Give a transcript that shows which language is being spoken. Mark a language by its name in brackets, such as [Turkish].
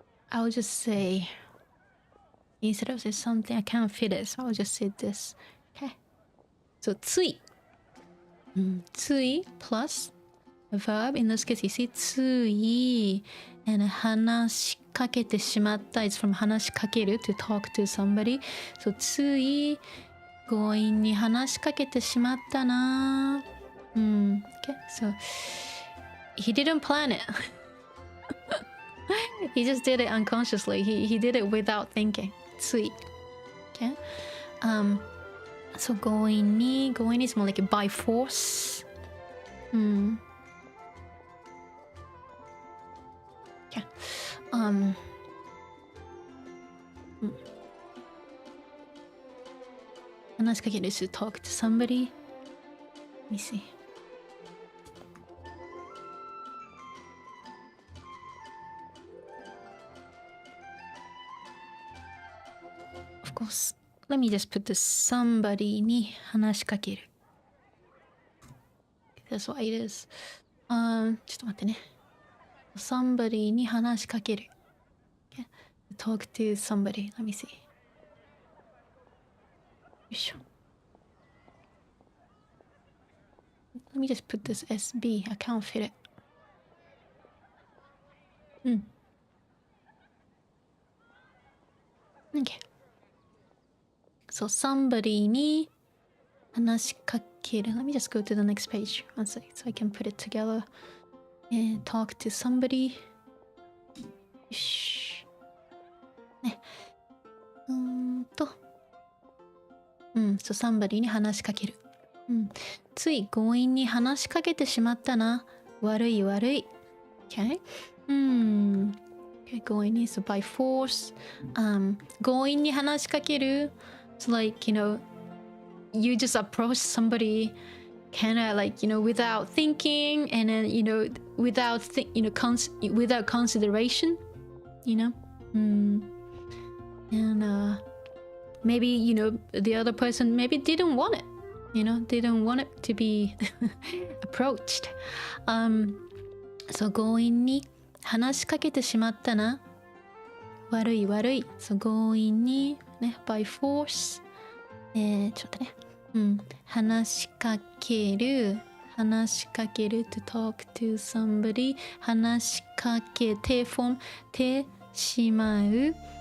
[English] I'll just say, instead of say something, I can't fit it. So I'll just say this. Okay. So つい。つい plus a verb. In this case, you see つい and 話しかけてしまった is from 話しかける to talk to somebody. [Japanese] So つい強引に話しかけてしまったな。 [English] Okay. So he didn't plan it. He just did it unconsciously. He did it without thinking. つい。Okay. So 強引に is more like by force. Okay. 話しかける to talk to somebody. Let me see. Of course, let me just put the somebody に話しかける。 That's what it is. [Japanese] ちょっと待ってね。 somebody に話しかける。 [English] Okay. Talk to somebody. Let me see. [Japanese] よいしょ。 [English] Let me just put this SB. I can't fit it. Okay. So somebody [Japanese] に話しかける。 [English] Let me just go to the next page. One second, so I can put it together. And talk to somebody. [Japanese] よし。ね。 So somebody に話しかける。つい強引に話しかけてしまったな。悪い。 [English] Okay? Okay, 強引に so by force. [Japanese] 強引に話しかける. [English] So like, you just approach somebody kind of like, without thinking and then, without without consideration, And maybe, you know, the other person maybe didn't want it. You know, didn't want it to be approached. [Japanese] そう強引に話しかけてしまったな。悪い悪い。そう強引にね [English] by force。 [Japanese] ちょっとね。 [English] 話しかける to talk to somebody 話しかけて form てしまう。